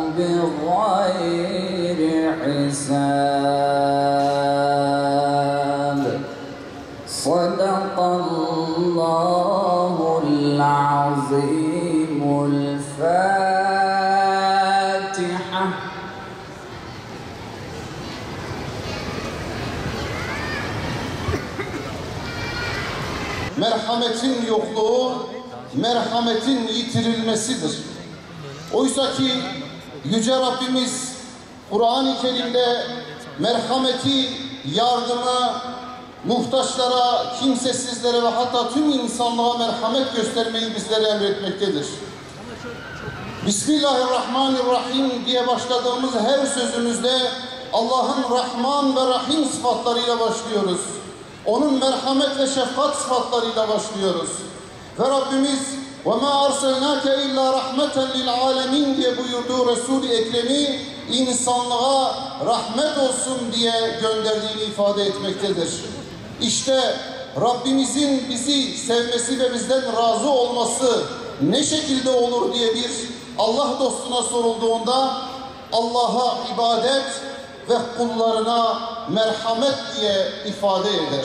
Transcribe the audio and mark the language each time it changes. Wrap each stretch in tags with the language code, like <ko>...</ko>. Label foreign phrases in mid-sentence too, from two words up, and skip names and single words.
<ar>بغير حساب صدق الله العظيم الفاتحة</ar> <tr>Merhametin yokluğu, merhametin yitirilmesidir. Oysa ki Yüce Rabbimiz Kur'an-ı Kerim'de merhameti, yardımı, muhtaçlara, kimsesizlere ve hatta tüm insanlığa merhamet göstermeyi bizlere emretmektedir. Bismillahirrahmanirrahim diye başladığımız her sözümüzde Allah'ın Rahman ve Rahim sıfatlarıyla başlıyoruz. Onun merhamet ve şefkat sıfatlarıyla başlıyoruz. Ve Rabbimiz</tr> <ar>وَمَا أَرْسَلْنَاكَ اِلَّا رَحْمَةً لِلْعَالَمِينَ</ar> <tr>diye buyurduğu Resul-i Ekrem'i insanlığa rahmet olsun diye gönderdiğini ifade etmektedir. İşte Rabbimizin bizi sevmesi ve bizden razı olması ne şekilde olur diye bir Allah dostuna sorulduğunda Allah'a ibadet ve kullarına merhamet diye ifade eder.</tr>